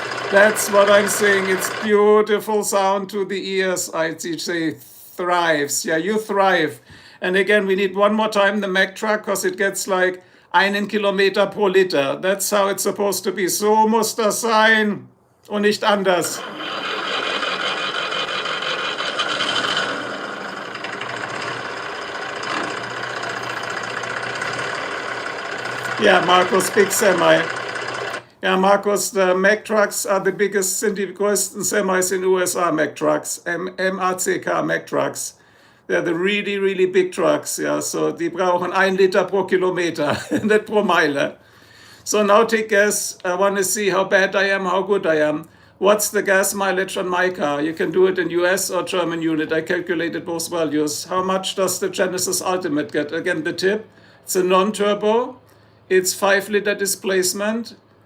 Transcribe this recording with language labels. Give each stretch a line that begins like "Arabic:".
English: That's what I'm saying. It's beautiful sound to the ears. I say thrives. Yeah, you thrive. And again, we need one more time the Mack truck because it gets like 1
German: Kilometer pro Liter.
English: That's how it's supposed to be.
German: So muss das sein und nicht anders.
English: Yeah, Markus, big semi. Yeah, Markus, the Mack trucks are the biggest,
German: sind die größten semis in USA,
English: Mack trucks. M-A-C-K, Mack trucks. They're the really, really big trucks, yeah.
German: So die brauchen 1 Liter pro Kilometer, nicht pro Meile.
English: So now take guess. I want to see how bad I am, how good I am. What's the gas mileage on my car? You can do it in US or German unit. I calculated both values. How much does the Genesis Ultimate get? Again, the tip. It's a non-turbo. It's 5 liter displacement.